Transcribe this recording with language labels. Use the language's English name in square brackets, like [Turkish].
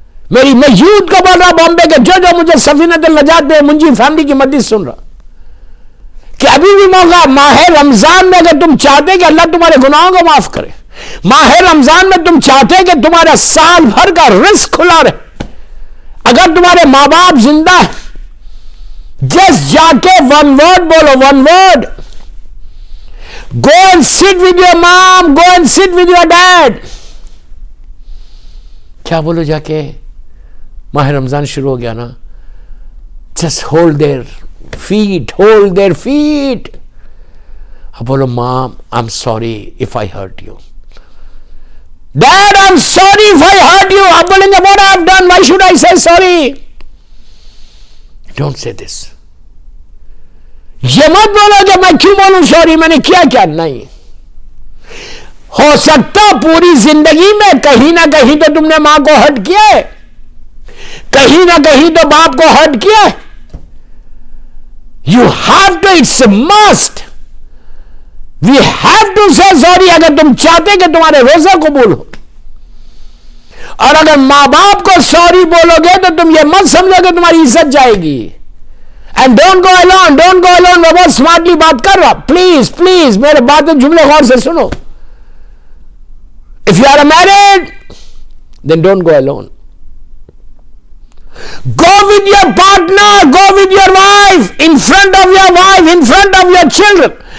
[Urdu] میں یوتھ کو بول رہا بامبے کے, جو مجھے سفینۃ النجات پہ منجی فیملی کی مدد سن رہا, کہ ابھی بھی موقع ماہ رمضان میں, اگر تم چاہتے کہ اللہ تمہارے گناہوں کو معاف کرے, ماہ رمضان میں تم چاہتے کہ تمہارا سال بھر کا رزق کھلا رہے, اگر تمہارے ماں باپ زندہ ہے, جس جا کے 1 word بولو, 1 word. [English] Go and sit with your mom, go and sit with your dad. [Urdu] کیا بولو جا کے, ماہ رمضان شروع ہو گیا نا, [English] just hold their feet, hold their feet. [Urdu] اب بولو, [English] mom, I'm sorry if I hurt you. Dad, I'm sorry if I hurt you. [Urdu] اب بولیں گے, [English] what I've done, why should I say sorry? Don't say this. [Urdu] یہ مت بولو کہ میں کیوں بولوں سوری, میں نے کیا نہیں. ہو سکتا پوری زندگی میں کہیں نہ کہیں تو تم نے ماں کو ہرٹ کیا ہے, کہیں نہ کہیں تو باپ کو ہرٹ کیا ہے. [English] You have to, it's a must. We have to say sorry [Urdu] اگر تم چاہتے کہ تمہارے روزہ قبول ہو. اور اگر ماں باپ کو سوری بولو گے تو تم یہ مت سمجھو کہ تمہاری عزت جائے گی. [English] And don't go alone, don't go alone. [Urdu] میں بہت سمارٹلی بات کر رہا, پلیز پلیز میرے باتیں جملے غور سے سنو. [English] If you are married, then don't go alone. Go with your partner, go with your wife, in front of your wife, in front of your children.